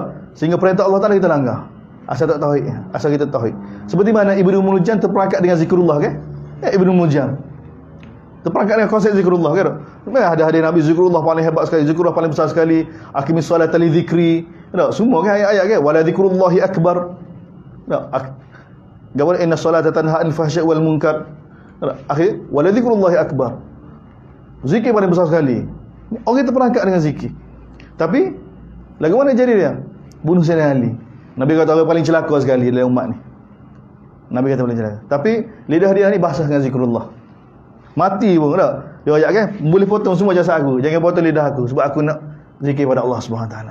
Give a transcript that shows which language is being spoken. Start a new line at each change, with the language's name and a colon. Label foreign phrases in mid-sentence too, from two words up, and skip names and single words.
Malay: Sehingga perintah Allah Taala kita langgar. Asal tak tauhid, asal kita tauhid. Seperti mana Ibnu Muljam terperangkap dengan zikrullah kan? Ibnu Muljam terperangkap dengan konsep zikrullah kan? Ada hadis Nabi zikrullah paling hebat sekali, zikrullah paling besar sekali.
Arabic: أقم الصلاة لذكري.
Malay: Semua kan ayat-ayat kan?
Arabic: ولذكر الله أكبر. Gambar إن الصلاة تنهى عن الفحشاء والمنكر. آخر ولذكر الله أكبر.
Malay: Zikir paling besar sekali. Orang terperangkap dengan zikir. Tapi lagu mana jadi dia? Bunuh Sayyidina Ali. Nabi kata orang paling celaka sekali dalam umat ni. Nabi kata paling celaka. Tapi lidah dia ni basah dengan zikrullah. Mati pun tak. Dia ajak kan, boleh potong semua jasad aku, jangan potong lidah aku sebab aku nak zikir pada Allah Subhanahu taala.